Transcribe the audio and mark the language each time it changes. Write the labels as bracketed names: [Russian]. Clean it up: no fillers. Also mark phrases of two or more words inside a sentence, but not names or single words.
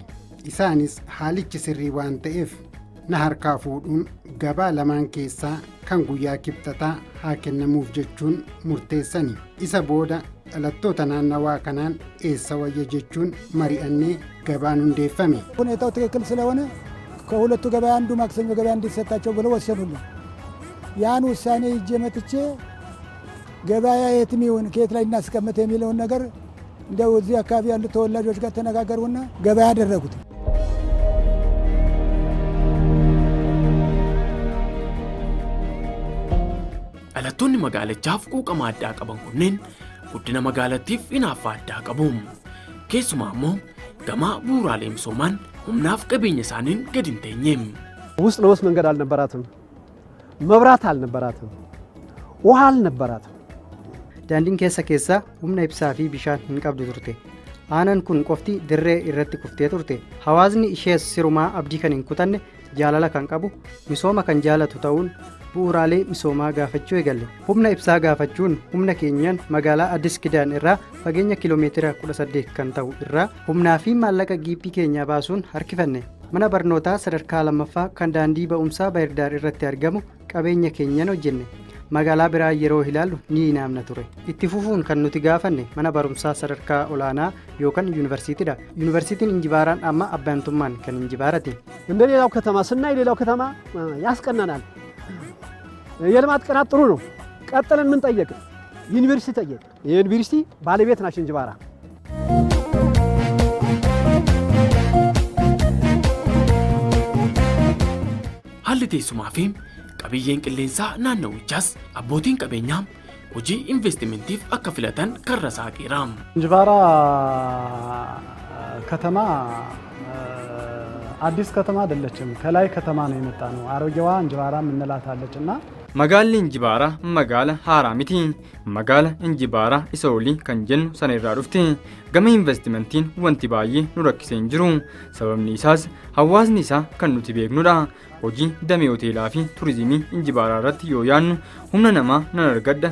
[Oromo] Isaanis haalichi sirrii waan ta'eef na harkaa fuudhuun gabaa lamaan keessaa kan guyyaa kibxataa haa kennamuuf jechuun murteessani. Isa booda dhalattoota naannawaa kanaan eessa wayya jechuun mari'annee gabaan hundeeffame. [Amharic] ሁኔታው ትክክል ስለሆነ ከሁለቱ ገበያ አንዱ ማክሰኞ ገበያ እንዲሰጣቸው ብለው ወሰኑልን። ያን ውሳኔ ይዤ መጥቼ ገበያ የትም ይሁን ከየት ላይ እናስቀምጥ የሚለውን ነገር እንደው እዚህ አካባቢ ያሉ ተወላጆች ጋር ተነጋገሩና ገበያ አደረጉት። [Oromo] dhalattoonni magaalichaaf quuqama addaa qaban kunneen guddina magaalattiif hinaaffaa addaa qabu. Keessumaa immoo gamaa bu'uuraalee misoomaan humnaaf qabeenya isaaniin gadi hin teenye. [Amharic] ውስጥ ለውስጥ መንገድ አልነበራትም፣ መብራት አልነበራትም፣ ውሃ አልነበራትም። [Oromo] Daandiin keessa humna ibsaa fi bishaan hin qabdu turte. Aanaan kun qofti dirree irratti kuftee turte. Hawaasni ishees sirumaa abdii kan hin kutanne jaalala kan qabu misooma kan jaalatu ta'uun bu'uuraalee misoomaa gaafachuu eegalle. Humna ibsaa gaafachuun humna keenyaan magaalaa Addis Kidaan irraa fageenya kiiloomeetira 18 kan ta'u irraa humnaa fi maallaqa giippii keenyaa baasuun harkifanne. Mana barnootaa sadarkaa lammaffaa kan daandii ba'umsaa Baahirdaar irratti argamu qabeenya keenyaan hojjenne. magaalaa biraa yeroo ilaallu ni inaamna ture. Itti fufuun kan nuti gaafanne mana barumsaa sadarkaa olaanaa yookaan yuunivarsiitiidha. Yuunivarsiitiin Injibaaraan amma abbantummaan kan Injibaarati. [Amharic] እንደ ሌላው ከተማ ስናይ ሌላው ከተማ ያስቀናናል። የልማት ቀናት ጥሩ ነው። ቀጥለን ምን ጠየቅ? ዩኒቨርሲቲ ጠየቅ። የዩኒቨርሲቲ ባለቤት ናቸው እንጅባራ። [Oromo] haalli teessumaa fi qabiyyeen qilleensaa naannawichaas abbootiin qabeenyaa hojii investimentiif akka filatan karra saaqeera. [Amharic] እንጅባራ ከተማ አዲስ ከተማ አይደለችም። ከላይ ከተማ ነው የመጣ ነው። አሮጌዋ እንጅባራ እንላታለችና [Oromo] magaalli Injibaaraa magaala haaraa miti. Magaala Injibaaraa isa olii kan jennu sana irraa dhufte. Gama investimentiin wanti baay'ee nu rakkisee hin jiru. Sababni isaas hawaasni isaa kan nuti beeknudha. Hojii damee hoteelaa fi turizimii Injibaaraa irratti yoo yaannu humna namaa nan argadha.